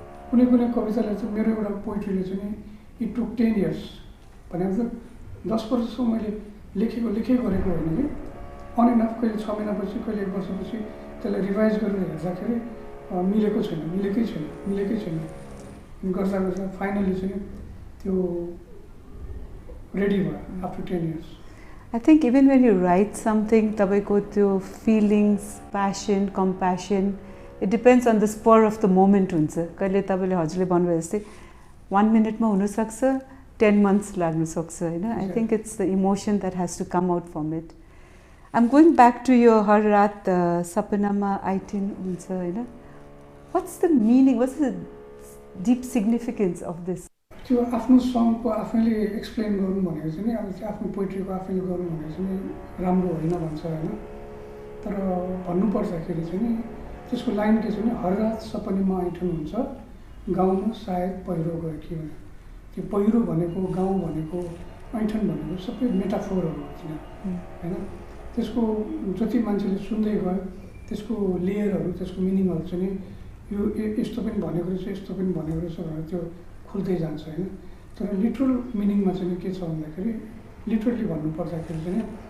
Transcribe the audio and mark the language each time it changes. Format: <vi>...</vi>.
<ne>कुनै कविताले चाहिँ मेरो एउटा पोइट्रीले चाहिँ</ne> <en>it took 10 years</en> <ne>भनेको त 10 वर्षसम्म मैले लेखेकै गरेको होइन कि</ne> <en>on and off</en> <ne>कहिले 6 महिनापछि कहिले 1 वर्षपछि त्यसलाई रिभाइज गरेर हेर्दाखेरि मिलेकै छैन गर्दा फाइनली चाहिँ त्यो रेडी भयो</ne> <en>after 10 years I think even when you write something,</en> <ne>तपाईको त्यो</ne> <en>feelings, passion, compassion, it depends on the spur of the moment</en> <ne>हुन्छ कहिले तपाईँले हजुरले भन्नुभयो जस्तै</ne> <en>1 minute</en> <ne>मा हुनसक्छ</ne> <en>10 months लाग्न सक्छ</en> <ne>होइन</ne> <en>I think it's the emotion that has to come out from it. I'm going back to your</en> <ne>हर रात सपनामा आइटिन हुन्छ होइन</ne> <en>What's the meaning? What's the deep significance of this?</en> <ne>त्यो आफ्नो सङको आफैले एक्सप्लेन गर्नु भनेको चाहिँ नि अब आफ्नो पोइट्रीको आफैले गर्नु भनेको चाहिँ नि राम्रो होइन भन्छ होइन तर भन्नुपर्दाखेरि चाहिँ नि त्यसको लाइन के छ भने हर रात सपनामा आइठन हुन्छ गाउँमा सायद पहिरो गयो कि भने त्यो पहिरो भनेको गाउँ भनेको ऐठन भनेको सबै मेटाफोरहरू हुन्छ होइन त्यसको जति मान्छेले सुन्दै गयो त्यसको लेयरहरू त्यसको मिनिङहरू चाहिँ नि यो यस्तो पनि भनेको रहेछ यस्तो पनि भनेको रहेछ भनेर त्यो खुल्दै जान्छ होइन तर लिटरल मिनिङमा चाहिँ के छ भन्दाखेरि लिटरली भन्नुपर्दाखेरि चाहिँ</ne>